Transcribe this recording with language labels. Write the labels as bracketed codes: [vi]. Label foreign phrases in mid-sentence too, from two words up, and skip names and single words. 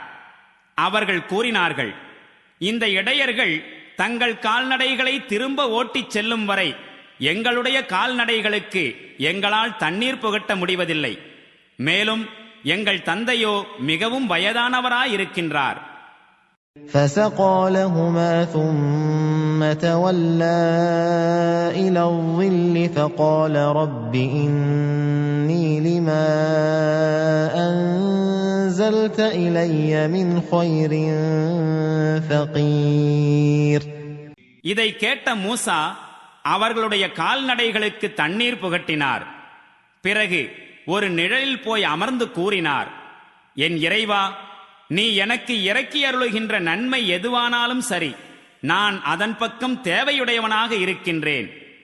[ta] அவர்கள் கூறினார்கள், இந்த இடையர்கள் தங்கள் கால்நடைகளை திரும்ப ஓட்டிச் செல்லும் வரை எங்களுடைய கால்நடைகளுக்கு எங்களால் தண்ணீர் புகட்ட முடிவதில்லை. மேலும் எங்கள் தந்தையோ மிகவும் வயதானவராயிருக்கின்றார். [ar] فسقى لهما ثم تولى إلى الظل فقال رب إني لما أنزلت إلي من خير فقير. [ta] இதை கேட்ட மூசா அவர்களுடைய கால்நடைகளுக்கு தண்ணீர் புகட்டினார். பிறகு ஒரு நிழலில் போய் அமர்ந்து கூறினார், என் இறைவா, நீ எனக்கு இறக்கி அருளுகின்ற நன்மை எதுவானாலும் சரி, நான் அதன் பக்கம் தேவையுடையவனாக இருக்கின்றேன்.